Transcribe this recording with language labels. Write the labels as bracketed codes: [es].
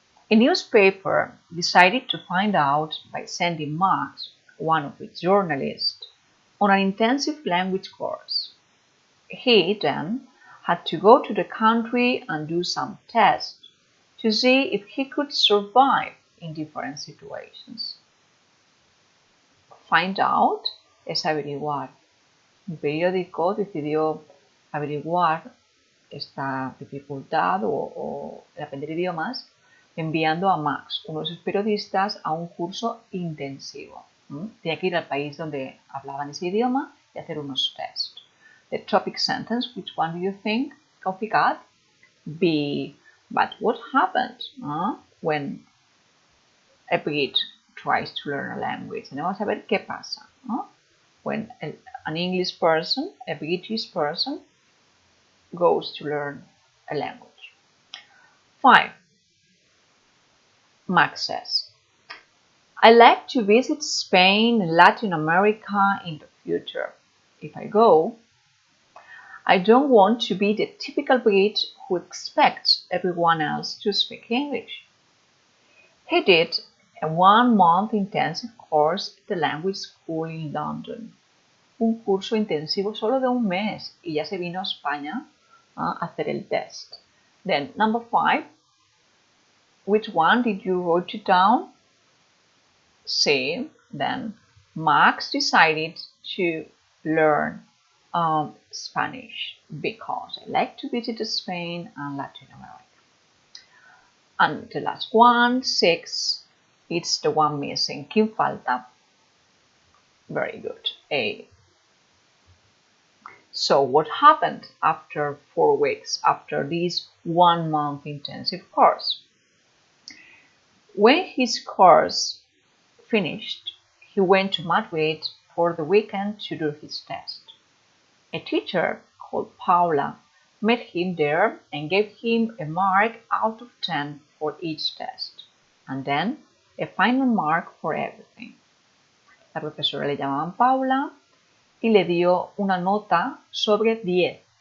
[en] A newspaper decided to find out by sending Max, one of its journalists, on an intensive language course. He then had to go to the country and do some tests to see if he could survive in different situations. [es] Find out es averiguar. Un periódico decidió averiguar esta dificultad o el aprender idiomas enviando a Max, uno de sus periodistas, a un curso intensivo. Tenía que ir al país donde hablaban ese idioma y hacer unos tests. [en] The topic sentence, which one do you think? [ca] Complicat? [en] B. But what happened when a Brit tries to learn a language? [es] Vamos a ver qué pasa. [en] When an English person, a British person, goes to learn a language. 5. Max says, I like to visit Spain and Latin America in the future. If I go, I don't want to be the typical Brit who expects everyone else to speak English. He did a 1-month intensive course at the language school in London. [es] Un curso intensivo solo de un mes y ya se vino a España a hacer el test. [en] Then number 5. Which one did you write it down? C. Then Max decided to learn Spanish because I like to visit Spain and Latin America. And the last one, 6, it's the one missing. [es] ¿Quién falta? [en] Very good. A. So what happened after 4 weeks, after this 1-month intensive course? When his course finished, he went to Madrid for the weekend to do his test. A teacher called Paula met him there and gave him a mark out of 10 for each test, and then a final mark for everything. [es] La profesora le llamaban Paula y le dio una nota sobre 10.